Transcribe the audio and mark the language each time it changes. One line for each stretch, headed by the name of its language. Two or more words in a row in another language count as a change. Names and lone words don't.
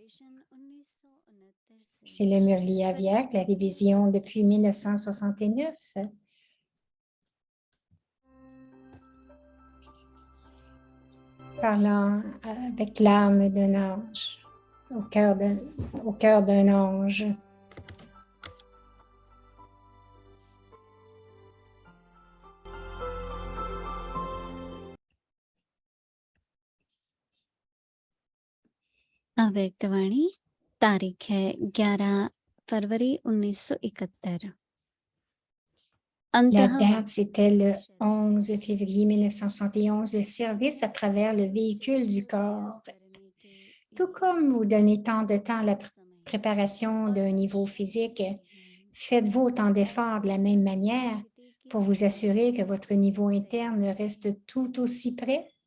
French: C'est le Murli Aviak, la révision depuis 1969. Parlant avec l'âme d'un ange, au cœur d'un ange.
Hindi: अव्यक्तवाणी तारीख है 11 फरवरी 1971.
French: La date, c'était le 11 février 1971, le service à travers le véhicule du corps. Tout comme vous donnez tant de temps à la préparation d'un niveau physique, faites-vous autant d'efforts de la même manière pour vous assurer que votre niveau interne reste tout aussi près?